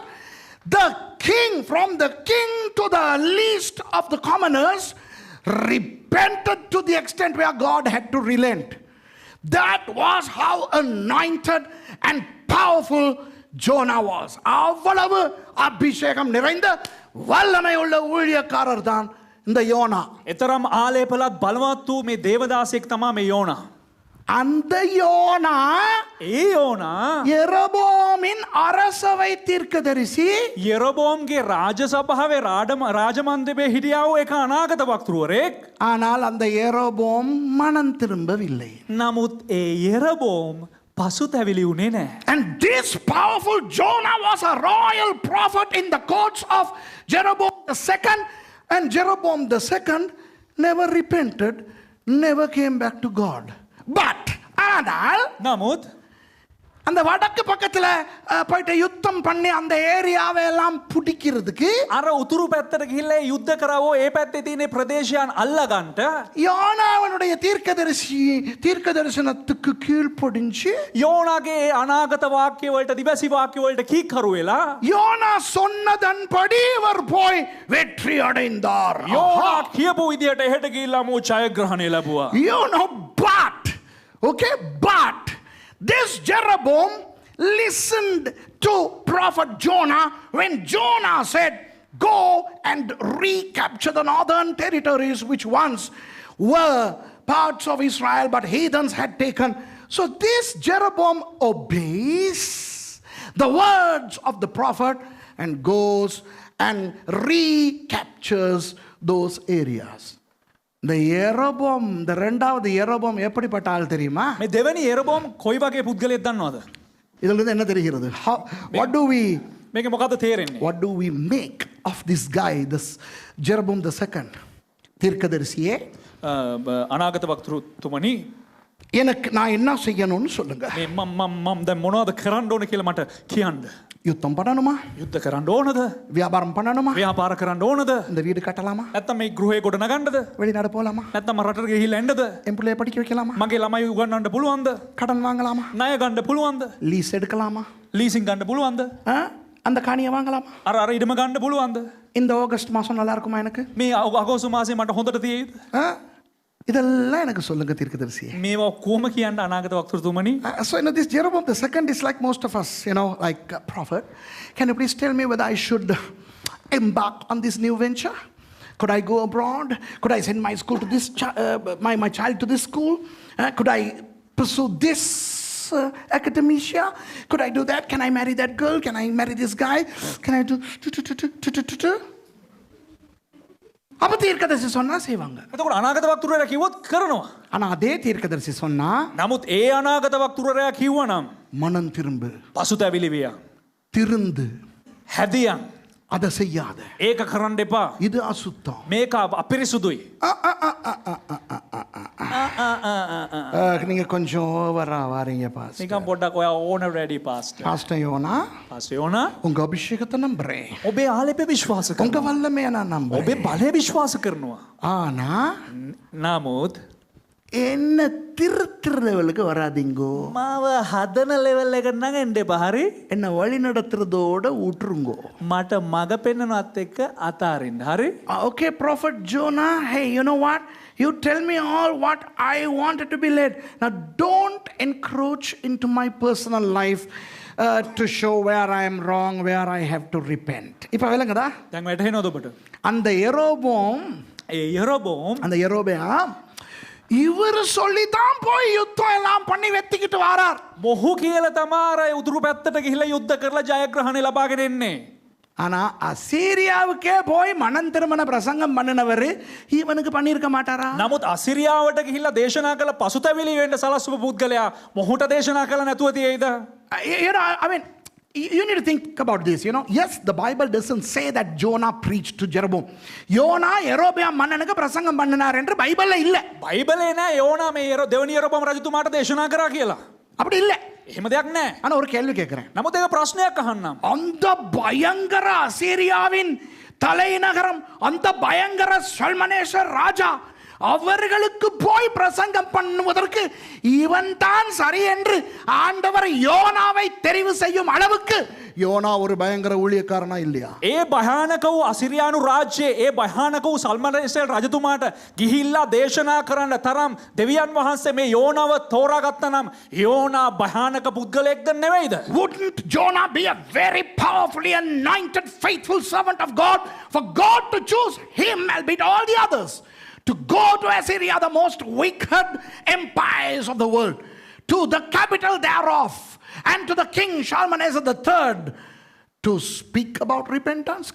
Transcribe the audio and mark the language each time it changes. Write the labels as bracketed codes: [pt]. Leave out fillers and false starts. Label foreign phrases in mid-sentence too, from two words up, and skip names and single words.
[en] The king, from the king to the least of the commoners, repented to the extent where God had to relent. That was how anointed and powerful Jonah was. [ta] அவ்வளவு அபிஷேகம் நிறைந்த வல்லமை உள்ள ஊழியக்காரர் தான் இந்த யோனா. [si] එතරම් ආලේපලත් බලවත් වූ මේ දේවදාසයෙක් තමයි මේ යෝනා. [ta] அந்த யோனா [si] ඒ යෝනා [ta] எரோபோமின் அரசவை தீர்க்கதரிசி. [si] යෙරොබෝම්ගේ රාජසභාවේ රාජමන්දිරේ හිටියා වූ එක අනාගත වක්තෘවරයෙක්. [ta] ஆனால் அந்த எரோபோம் மனம் திரும்பவில்லை. [si] නමුත් ඒ යෙරොබෝම් පසුතැවිලි වුණේ නැහැ. [en] And this powerful Jonah was a royal prophet in the courts of Jeroboam II, and Jeroboam II never repented, never came back to God. [ta] But ஆனால் [si] නමුත් [ta] அந்த வடக்கு பக்கத்துல போயிட்டு யுத்தம் பண்ணி அந்த ஏரியாவை எல்லாம் பிடிக்கிறதுக்கு [si] අර උතුරු පැත්තට ගිහිල්ලා යුද්ධ කරවෝ ඒ පැත්තේ තියෙන ප්‍රදේශයන් අල්ලගන්න [ta] யோனாவனுடைய தீர்க்கதரிசனத்துக்கு கீழ்ப்படிஞ்சு [si] යෝනාගේ අනාගත වාක්‍ය වලට දිවසි වාක්‍ය වලට කීකරු වෙලා [ta] யோனா சொன்னதன்படி இவர் போய் வெற்றி அடைந்தார். [si] යෝනා කියපු විදියට එහෙට ගිහිල්ලා මෝ ජයග්‍රහණය ලැබුවා. [en] You know, but this Jeroboam listened to prophet Jonah when Jonah said, go and recapture the northern territories which once were parts of Israel but heathens had taken. So this Jeroboam obeys the words of the prophet and goes and recaptures those areas. [ta] இந்த எரோபோம், இந்த ரெண்டாவது எரோபோம் எப்படிப்பட்ட ஆள் தெரியுமா? [si] මේ දෙවෙනි යෙරොබෝම් කොයි වගේ පුද්ගලයෙක්ද දන්නවද? [ta] இதுல இருந்து என்ன தெரிகிறது? [en] What do [si] මොකද්ද තේරෙන්නේ? [en] what do we make of this guy, this Jeroboam II? [ta] தீர்க்கதரிசியே [si] අනාගත වක්තෘතුමනි [ta] எனக்கு நான் என்ன செய்யணும்னு சொல்லுங்க. [si] මේ මම දැන් මොනවද කරන්න ඕන කියලා මට කියන්න. [ta] யுத்தம் பண்ணணுமா? [si] යුද්ධ කරන්න ඕනද? [ta] வியாபாரம் பண்ணணுமா? [si] ව්‍යාපාර කරන්න ඕනද? [ta] இந்த வீடு கட்டலாமா? [si] නැත්නම් මේ ගෘහය ගොඩ නගන්නද? [ta] வெளிநாடு போலாமா? [si] නැත්නම් රටට ගිහිල්ලා එන්නද? [ta] என் பிள்ளைய படிக்க வைக்கலாமா? [si] මගේ ළමයි උගන්වන්න පුළුවන්ද? [ta] கடன் வாங்கலாமா? [si] ණය ගන්න පුළුවන්ද? [ta] லீஸ் எடுக்கலாமா? [si] ලීසින් ගන්න පුළුවන්ද? [ta] அந்த காணியை வாங்கலாமா? [si] අර ඉඩම ගන්න පුළුවන්ද? [ta] இந்த ஆகஸ்ட் மாசம் நல்லா இருக்குமா எனக்கு? [si] මේ අගෝස්තු මාසේ මට හොඳට තියෙයිද? [ta] இதெல்லாம் எனக்கு சொல்லுங்க தீர்க்கதரிசியே. [si] මේවා කොහොම කියන්න අනාගත වක්තෘතුමනි? [en] So this Jeroboam the second is like most of us, like a prophet. Can you please tell me whether I should embark on this new venture? Could I go abroad? Could I send my school to this my child to this school? Could I pursue this academia? Could I do that? Can I marry that girl? Can I marry this guy? Can I do? [ta] அப்ப தீர்க்கதரிசி சொன்னா செய்வாங்க. [si] එතකොට අනාගත වක්තෘරයා කිව්වොත් කරනවා. [ta] ஆனா அதே தீர்க்கதரிசி சொன்னா [si] නමුත් ඒ අනාගත වක්තෘරයා කිව්වනම් [ta] மனம் திரும்பு, [si] පසුතැවිලි විය. [ta] திருந்து, [si] හැදියන්. [ta] அதை செய்யாத, [si] ඒක කරන්න එපා. [ta] இது அசுத்தம். [si] මේක අපිරිසුදුයි. [ta] நீங்க கொஞ்சம் ஓவரா வாரீங்க பாஸ்டர். [si] නිකන් පොඩ්ඩක් ඔයා ඕන රෙඩි පාස්ටර්. [ta] பாஸ்டர் யோனா, [si] පාස්ටර් යෝනා [ta] உங்க அபிஷேகத்தை நம்புறேன், [si] ඔබේ ආලේපය විශ්වාස කරනවා. [ta] உங்க வல்லமையை நான் நம்புறேன். [si] ඔබේ බලය විශ්වාස කරනවා. [ta] ஆனா [si] නමුත් [ta] என்ன திருத்துற லெவலுக்கு வராதீங்கோ. [si] මාව හදන ලෙවල් එකට නම් එන්න එපා. හරි? [ta] என்ன வழி நடத்துறதோட விட்டுருங்கோ. [si] මට මග පෙන්වනවත් එක්ක අතාරින්න. හරි? [en] Okay, Prophet Jonah, hey, you know what? You tell me all what I wanted to be led. Now don't encroach into my personal life to show where I am wrong, where I have to repent. [ta] இப்ப விளங்குதா? [si] දැන් වැටහෙනවද ඔබට? [ta] அந்த யெரோபோம், [si] ඒ යරෝබෝම් [ta] அந்த யெரோபெயாம் இவர் சொல்லித்தான் போய் யுத்தம் எல்லாம் பண்ணி வெத்திக்கிட்டு வாரார். [si] මොහු කියලා තමයි අර උතුරු පැත්තට ගිහිල්ලා යුද්ධ කරලා ජයග්‍රහණය ලබාගෙන එන්නේ. [ta] ஆனா அசீரியாவுக்கே போய் மனம் திருமண பிரசங்கம் பண்ணினவர் இவனுக்கு பண்ணியிருக்க மாட்டாரா? [si] නමුත් අසිරියාවට ගිහිල්ලා දේශනා කළ පසුතැවිලි වෙන්න සලස්වපු පුද්ගලයා මොහුට දේශනා කළ නැතුව තියෙයිද? [en] I mean, you need to think about this. Yes, the Bible doesn't say that Jonah preached to Jeroboam. [ta] யோனா யெரொபெயாம் மன்னனுக்கு பிரசங்கம் பண்ணினார் என்று பைபிள்ல இல்ல. [si] බයිබලේ නෑ යෝනා මේ දෙවනි යරෝබම් රජතුමාට දේශනා කරා කියලා. [ta] அப்படி இல்ல. [si] එහෙම දෙයක් නෑ. [ta] ஆனா ஒரு கேள்வி கேட்கிறேன். [si] නමුත් ඒක ප්‍රශ්නයක් අහන්නම්. [ta] அந்த பயங்கர அசீரியாவின் தலைநகரம், அந்த பயங்கர சல்மனேசர் ராஜா அவர்களுக்கு போய் பிரசங்கம் பண்ணுவதற்கு இவன் தான் சரி என்று ஆண்டவர் யோனாவை தெரிவு செய்யும் அளவுக்கு யோனா ஒரு பயங்கர ஊழியக்காரனா இல்லையா? [si] ඒ භයානක වූ අසිරියානු රාජ්‍යයේ ඒ භයානක වූ සල්මනේසර් රජතුමාට ගිහිල්ලා දේශනා කරන්න තරම් දෙවියන් වහන්සේ මේ යෝනාව තෝරාගත්තා නම් යෝනා භයානක පුද්ගලයෙක්ද නෙවෙයිද? [en] Wouldn't Jonah be a very powerfully anointed faithful servant of God for God to choose him albeit all the others to go to Assyria, the most wicked empires of the world, to the capital thereof, and to the king Shalmaneser III, to speak about repentance?